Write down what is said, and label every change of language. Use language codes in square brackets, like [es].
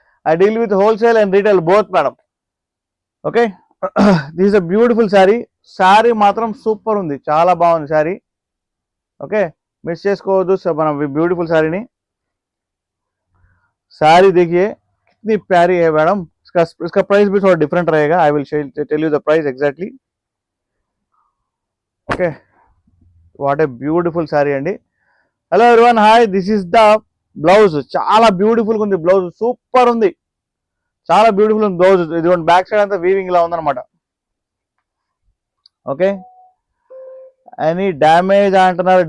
[en] I deal with wholesale and retail both madam. Okay, this is a beautiful saree. [te] Saree matram super undi, chaala baagundi saree. Okay, miss chesukovoddu మన beautiful saree ni. [hi] Sari देखिए कितनी प्यारी है madam. इसका price भी थोड़ा different रहेगा. [en] I will tell you the price exactly. Okay, what a beautiful sari అండి. Hello everyone, hi, this is the blouse. [te] చాలా బ్యూటిఫుల్ గా ఉంది బ్లౌజ్, సూపర్ ఉంది, చాలా బ్యూటిఫుల్ ఉంది బ్లౌజ్. ఇదిగోండి బ్యాక్ సైడ్ అంతా వీవింగ్ లా ఉందన్నమాట. ఓకే, ఎనీ డ్యామేజ్ అంటున్నారు?